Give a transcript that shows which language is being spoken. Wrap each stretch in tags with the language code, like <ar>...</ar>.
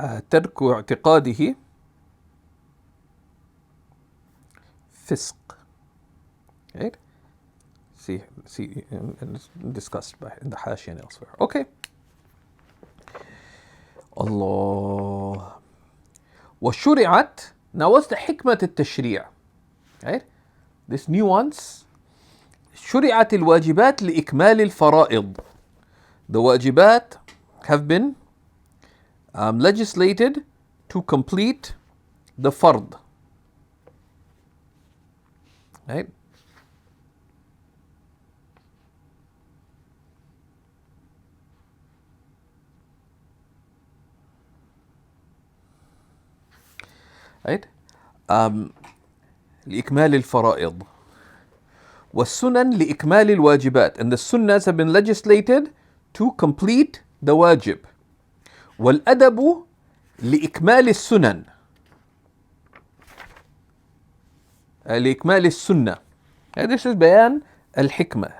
<ar>ترك اعتقاده فسق. Right?</ar> <en>See, and it's discussed in the Hashi and elsewhere. Okay.</en> <ar>Allah. وشرعت.</ar> <en>Now what's the</en> <ar>حكمة التشريع?</ar> <en>Right? This nuance.</en> <ar>شرعت الواجبات لإكمال الفرائض.</ar> <en>The wajibat have been legislated to complete the fard. Right?</en> <ar>Right? لإكمال الفرائض. والسنن لإكمال الواجبات.</ar> <en>And the sunnahs have been legislated to complete the wajib.</en> <ar>والأدب لإكمال السنن. لإكمال السنة.</ar> <en>This is</en> <ar>بيان الحكمة.</ar>